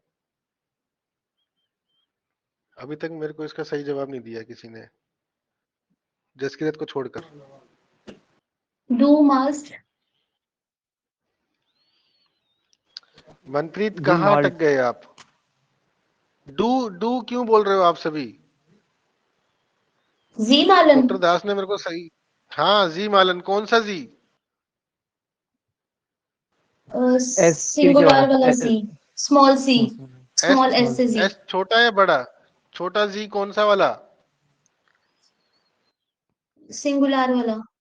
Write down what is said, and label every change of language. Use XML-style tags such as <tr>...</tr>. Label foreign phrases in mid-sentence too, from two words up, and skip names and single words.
<hi>अभी तक मेरे को इसका सही जवाब नहीं दिया किसी ने, जसकिरत को छोड़कर।</hi> <de>Du malst.</de> <hi>मनप्रीत जी कहाँ</hi> <de>माल्ट।</de> <hi>अटक गए आप? डू क्यों बोल रहे हो आप सभी?</hi> <de>Sie malen.</de> <hi>डॉक्टर दास ने मेरे को सही, हाँ जी मालन, कौन सा जी? सिंगुलर वाला C.</hi> <en>Small C. Small S से Z.</en> <hi>एस छोटा या बड़ा? छोटा जी कौन सा वाला? सिंगुलर वाला।</hi>